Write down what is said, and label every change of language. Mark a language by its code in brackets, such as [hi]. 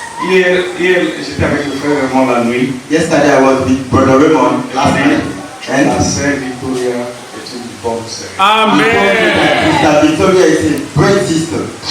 [fr] Hier j'étais avec le frère Raymond la nuit. [en] Yesterday I was with Brother Raymond last night. [fr] La [en] And [fr] sœur Victoria est une bonne sœur. Amen. [en] Sister Victoria is a great sister.